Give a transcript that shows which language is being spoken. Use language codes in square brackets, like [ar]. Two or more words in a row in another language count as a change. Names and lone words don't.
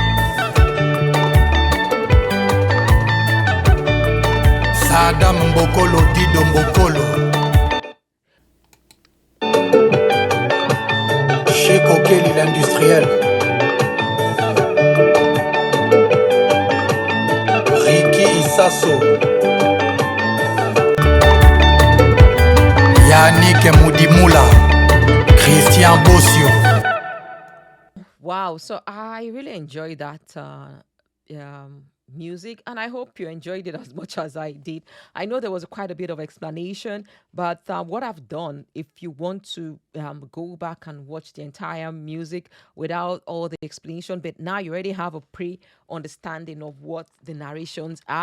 [en] Sadam Mbokolo, Dido Mbokolo, Cheko Kelly l'industriel, Ricky Issasso, Yannick Moudimoula, Christian Bossio. Wow, so I really enjoyed that music, and I hope you enjoyed it as much as I did. I know there was quite a bit of explanation, but what I've done, if you want to go back and watch the entire music without all the explanation, but now you already have a pre understanding of what the narrations are.